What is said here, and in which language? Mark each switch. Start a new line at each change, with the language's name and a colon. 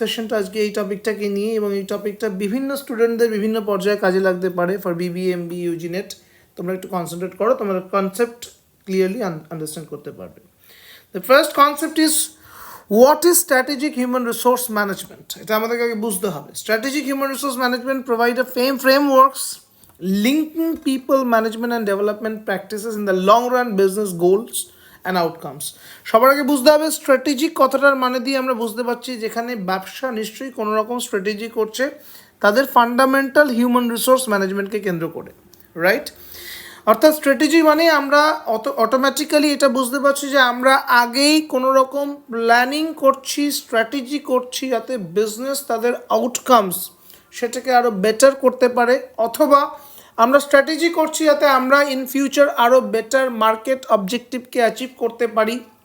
Bangla: সেশনটা আজকে এই টপিকটাকে নিয়ে, এবং এই টপিকটা বিভিন্ন স্টুডেন্টদের বিভিন্ন পর্যায়ে কাজে লাগতে পারে for BBA, MBA, Yuji net. তোমরা একটু কনসেন্ট্রেট করো, তোমরা কনসেপ্ট ক্লিয়ারলি আন্ডারস্ট্যান্ড করতে পারবে।
English: The first concept is what is strategic human resource management.
Bangla: এটা আমাদেরকে আগে বুঝতে হবে।
English: Strategic human resource management provide a frameworks linking people management and development practices in the long run business goals and outcomes.
Bangla: সবার আগে বুঝতে হবে strategic কথাটার মানে দিয়ে আমরা বুঝতে পারছি যেখানে ব্যবসা নিশ্চয়ই কোনো রকম স্ট্র্যাটেজি করছে তাদের ফান্ডামেন্টাল হিউম্যান রিসোর্স ম্যানেজমেন্টকে কেন্দ্র করে, রাইট? অর্থাৎ স্ট্র্যাটেজি মানে আমরা অটোমেটিক্যালি এটা বুঝতে পারছি যে আমরা আগেই কোনো রকম প্ল্যানিং করছি, স্ট্র্যাটেজি করছি যাতে বিজনেস তাদের আউটকামস সেটাকে আরও বেটার করতে পারে, অথবা আমরা স্ট্র্যাটেজি করছি যাতে আমরা ইন ফিউচার আরও বেটার মার্কেট অবজেক্টিভকে অ্যাচিভ করতে পারি।